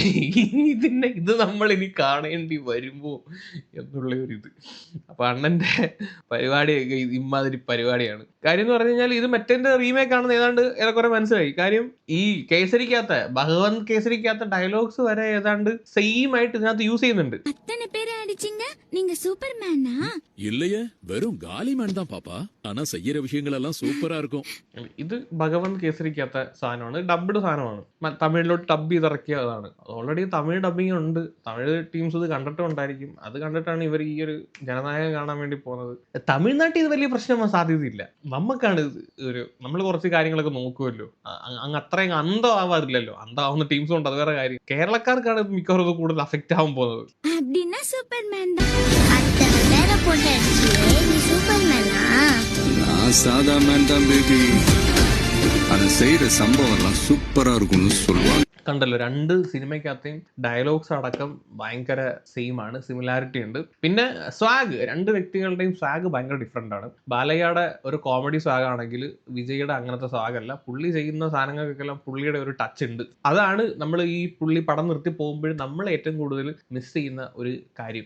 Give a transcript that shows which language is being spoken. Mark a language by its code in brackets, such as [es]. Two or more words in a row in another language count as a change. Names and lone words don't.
[ml] ഇത് നമ്മൾ ഇനി കാണേണ്ടി വരുമോ എന്നുള്ള ഒരു ഇത്. അപ്പൊ അണ്ണന്റെ പരിപാടിയൊക്കെ ഇമാതിരി പരിപാടിയാണ്. കാര്യം എന്ന് പറഞ്ഞു കഴിഞ്ഞാൽ ഇത് മറ്റേന്റെ റീമേക്ക് ആണെന്ന് ഏതാണ്ട് ഏറെക്കുറെ മനസ്സിലായി. കാര്യം ഈ കേസരിക്കാത്ത ഭഗവന്ത് കേസരിക്കാത്ത ഡയലോഗ്സ് വരെ ഏതാണ്ട് സെയിം ആയിട്ട് ഇതിനകത്ത് യൂസ് ചെയ്യുന്നുണ്ട്. [ta] அத்தனை பேரை அடிச்சிங்க நீங்க சூப்பர்மேனா? இல்லையே, வெறும் காலி மேன் தான் பாப்பா. ஆனா செய்யற விஷயங்கள் எல்லாம் சூப்பரா இருக்கும். [ml] ഇത് ഭഗവന്ത് കേസരിക്കാത്ത സാധനമാണ്, ഡബ്ഡ് സാധനമാണ്. തമിഴിലോട്ട് ഡബ് ചെയ്തിറക്കിയതാണ്. ഓൾറെഡി തമിഴ് ഡബിങ് ഉണ്ട്. തമിഴ് ടീംസ് ഇത് കണ്ടിട്ടുണ്ടായിരിക്കും. അത് കണ്ടിട്ടാണ് ഇവർ ഈ ഒരു ജനനായകൻ കാണാൻ വേണ്ടി പോകുന്നത്. തമിഴ്നാട്ടിൽ ഇത് വലിയ പ്രശ്നമാകാൻ സാധ്യതയില്ല. നമുക്കാണ് നമ്മൾ കുറച്ച് കാര്യങ്ങളൊക്കെ നോക്കുമല്ലോ. അങ്ങ് അത്രയും അന്തമാവാറില്ലല്ലോ. അന്തമാവുന്ന ടീംസും ഉണ്ട്, അത് വേറെ കാര്യം. കേരളക്കാർക്കാണ് ഇത് മിക്കവാറും ഇത് കൂടുതൽ അഫക്റ്റ് ആവാൻ പോകുന്നത്. [ta] அப்படின்னா சூப்பர்மேன் தான். அத்தனை பேரை போட்டு அடிச்சியே நீ சூப்பர்மேனா? நான் சாதா மேன் தான் பேபி. அதை செய்யற சம்பவம் எல்லாம் சூப்பரா இருக்கும்னு சொல்லுவாங்க. [ml] കണ്ടല്ലോ, രണ്ട് സിനിമയ്ക്കകത്തെയും ഡയലോഗ്സ് അടക്കം ഭയങ്കര സെയിം ആണ്, സിമിലാരിറ്റി ഉണ്ട്. പിന്നെ സ്വാഗ്, രണ്ട് വ്യക്തികളുടെയും സ്വാഗ് ഭയങ്കര ഡിഫറെൻ്റ് ആണ്. ബാലയ്യയുടെ ഒരു കോമഡി സ്വാഗ് ആണെങ്കിൽ വിജയുടെ അങ്ങനത്തെ സ്വാഗല്ല. പുള്ളി ചെയ്യുന്ന സാധനങ്ങൾക്കെല്ലാം പുള്ളിയുടെ ഒരു ടച്ച് ഉണ്ട്. അതാണ് നമ്മൾ ഈ പുള്ളി പടം നിർത്തി പോകുമ്പോഴും നമ്മൾ ഏറ്റവും കൂടുതൽ മിസ് ചെയ്യുന്ന ഒരു കാര്യം.